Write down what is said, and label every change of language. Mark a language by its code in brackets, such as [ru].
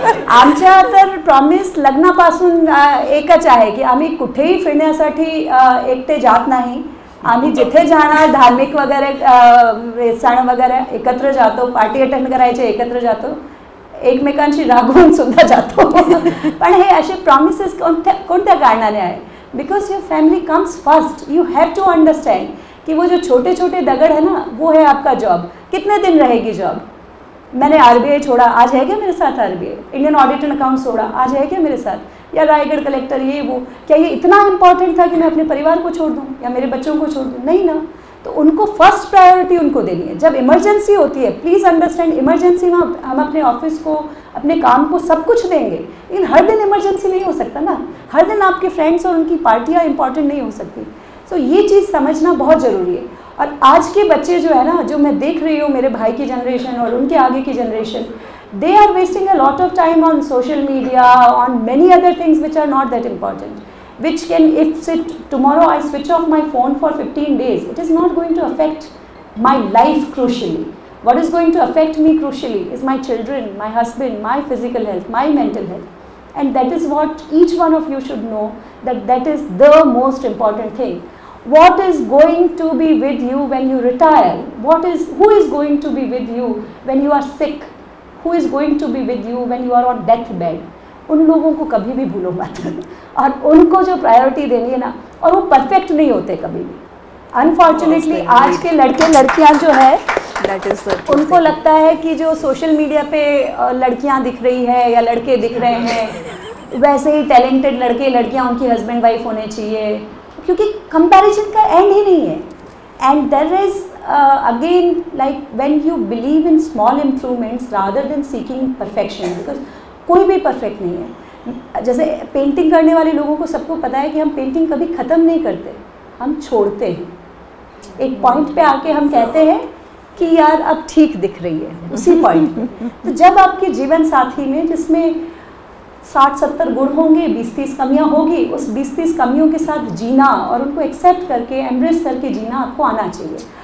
[mr] आमच्या तर प्रॉमिस लग्नापासून एकच आहे की आम्ही कुठेही फिरण्यासाठी एकटे जात नाही. आम्ही जिथे जाणार धार्मिक वगैरे सण वगैरे एकत्र जातो, पार्टी अटेंड करायचे एकत्र जातो, एकमेकांशी रागवून सुद्धा जातो. पण हे असे प्रॉमिसेस कोणत्या कारणाने आहे? [en] Because your family comes first. You have to understand [hi] कि वो जो छोटे छोटे दगड़ है ना, वो है आपका जॉब. कितने दिन रहेगी जॉब? मैंने RBI छोड़ा, आज है क्या मेरे साथ RBI? Indian audit and account छोड़ा, आज है क्या मेरे साथ? या रायगढ़ कलेक्टर, ये वो, क्या ये इतना इम्पॉर्टेंट था कि मैं अपने परिवार को छोड़ दूँ या मेरे बच्चों को छोड़ दूँ? नहीं ना. तो उनको फर्स्ट प्रायोरिटी उनको देनी है. जब इमरजेंसी होती है, प्लीज़ अंडरस्टैंड, इमरजेंसी में हम अपने ऑफिस को, अपने काम को सब कुछ देंगे, लेकिन हर दिन इमरजेंसी नहीं हो सकता ना. हर दिन आपके फ्रेंड्स और उनकी पार्टियाँ इंपॉर्टेंट नहीं हो सकती. सो ये चीज़ समझना बहुत ज़रूरी है. और आज के बच्चे जो है ना, जो मैं देख रही हूँ, मेरे भाई की जनरेशन [en] और उनके आगे की generation, they are wasting a lot of time on social media, on many other things which are not that important, which can, if tomorrow I switch off my phone for 15 days, it is not going to affect my life crucially. What is going to affect me crucially is my children, my husband, my physical health, my mental health. And that is what each one of you should know, that that is the most important thing. What is going to be with you when you retire? Who is going to be with you when you are sick? Who is going to be with you when you are on deathbed? [hi] उन लोगों को कभी भी भूलो मत. और उनको जो प्रायोरिटी देनी है ना, और वो परफेक्ट नहीं होते कभी भी. अनफॉर्चुनेटली आज के लड़के लड़कियां जो है, उनको लगता है कि जो सोशल मीडिया पे लड़कियां दिख रही है या लड़के दिख रहे हैं, वैसे ही टैलेंटेड लड़के लड़कियां उनकी हस्बैंड वाइफ होने चाहिए, क्योंकि कंपैरिजन का एंड ही नहीं है. [en] and there is again, like when you believe in small improvements rather than seeking perfection, because [hi] कोई भी परफेक्ट नहीं है. जैसे पेंटिंग करने वाले लोगों को सबको पता है कि हम पेंटिंग कभी ख़त्म नहीं करते, हम छोड़ते हैं. एक पॉइंट पे आके हम कहते हैं कि यार अब ठीक दिख रही है, उसी पॉइंट पे. तो जब आपके जीवन साथी में, जिसमें 60-70 गुण होंगे, 20-30 कमियां होगी, उस 20-30 कमियों के साथ जीना और उनको एक्सेप्ट करके, एम्ब्रेस करके जीना आपको आना चाहिए.